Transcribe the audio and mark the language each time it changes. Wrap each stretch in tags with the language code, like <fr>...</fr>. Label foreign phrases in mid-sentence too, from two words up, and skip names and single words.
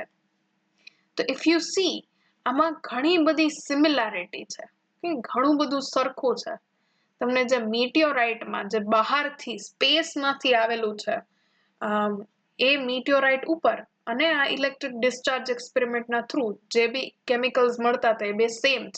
<gu>તો</gu> <en>if you see</en> <gu>આમાં ઘણી બધી સિમિલારિટી છે, ઘણું બધું સરખું છે. તમને જે મીટિયોરાઇટમાં જે બહારથી સ્પેસમાંથી આવેલું છે એ મીટિયોરાઇટ ઉપર અને આ</gu> <en>electric discharge experimentના</en> <gu>થ્રુ જે બી કેમિકલ્સ મળતા હતા એ બે સેમ છે.</gu>